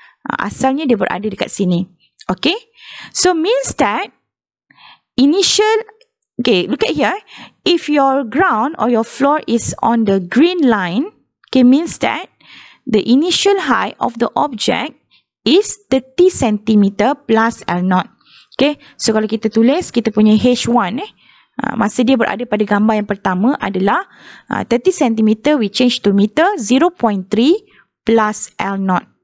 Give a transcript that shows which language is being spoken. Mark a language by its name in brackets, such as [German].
[Malay] Asalnya dia berada dekat sini. [English] Okay. So means that initial, okay, look at here. If your ground or your floor is on the green line, okay, means that the initial height of the object is 30 cm plus L0. Okay. [Malay] So kalau kita tulis kita punya H1 masa dia berada pada gambar yang pertama adalah 30 cm [English] we change to meter, [Malay] 0.3 plus L0.